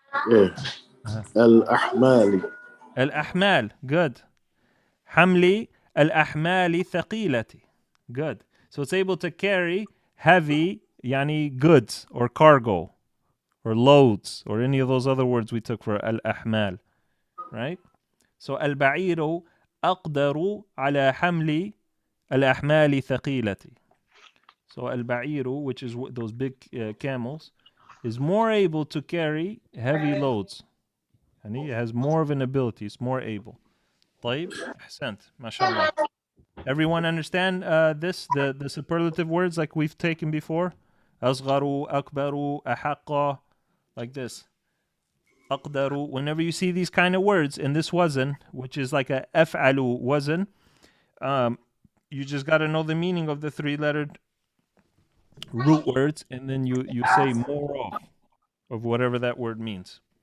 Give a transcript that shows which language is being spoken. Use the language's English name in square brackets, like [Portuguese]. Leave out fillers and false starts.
[Arabic] Yeah. الأحمال. الأحمال. Good. حملي الأحمال ثقيلة. Good. [English] So it's able to carry heavy, يعني goods or cargo or loads or any of those other words we took for al-ahmal. Right? [Arabic] So البعير أقدر على حمل الأحمال ثقيلة. [English] So البعير, which is those big camels, is more able to carry heavy loads. And he has more of an ability. It's more able. طيب. أحسنت. [Arabic] ما شاء الله. [English] Everyone understand this? The superlative words like we've taken before? [Arabic] أصغر, أكبر, أحق, like this. أقدر. [English] Whenever you see these kind of words in this wazn, which is like a أفعل wazn, you just got to know the meaning of the 3-lettered root words, and then you say more of whatever that word means.